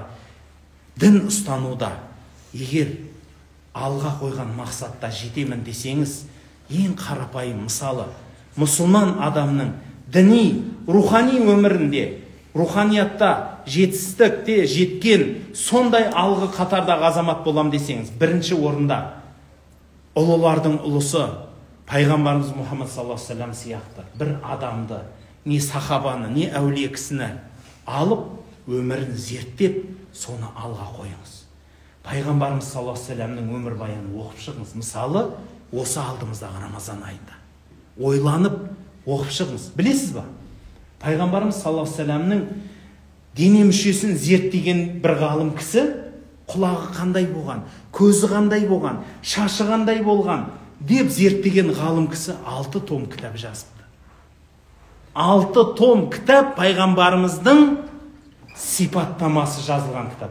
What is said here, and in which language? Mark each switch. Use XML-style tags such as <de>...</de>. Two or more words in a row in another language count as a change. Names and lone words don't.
<kk>Дін ұстануда, егер алға қойған мақсатта жетемін десеңіз, ең қарапайым мысалы, мұсылман адамның діни, рухани өмірінде, руханиятта жетістікте жеткен сондай алғы қатардағы азамат болам десеңіз, бірінші орында ұлылардың ұлысы пайғамбарымыз Мұхаммад</kk> <ar>صلى الله عليه وسلم</ar> <kk>сияқты бір адамды, не сахабаны, не әулие кісіні алып, өмірін зерттеп, соны алға қойыңыз. Пайғамбарымыз</kk> <ar>صلى الله عليه وسلم</ar> <kk>өмір баянын оқып шығыңыз. Мысалы, осы алдымыздағы Рамазан айында ойланып оқып шығыңыз. Білесіз ба? Пайғамбарымыз</kk> <ar>صلى الله عليه وسلم</ar> <kk>дене мүшесін зерттеген бір ғалым кісі, құлағы қандай болған, көзі қандай болған, шашы қандай болған деп зерттеген ғалым кісі 6 том кітап жазыпты. 6 том кітап пайғамбарымыздың сипаттамасы жазылған кітап.</kk>